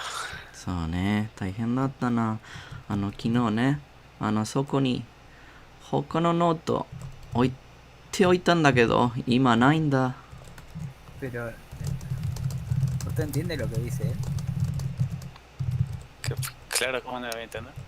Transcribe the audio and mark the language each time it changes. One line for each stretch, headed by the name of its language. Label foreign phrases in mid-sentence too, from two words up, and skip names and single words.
Japanese: そうね、大変だったな。昨日ね、そこに他のノート置いておいたんだけど、今ないんだ。
Spanish: Pero... ¿Usted entiende lo que dice él? Claro, ¿cómo no lo voy a entender?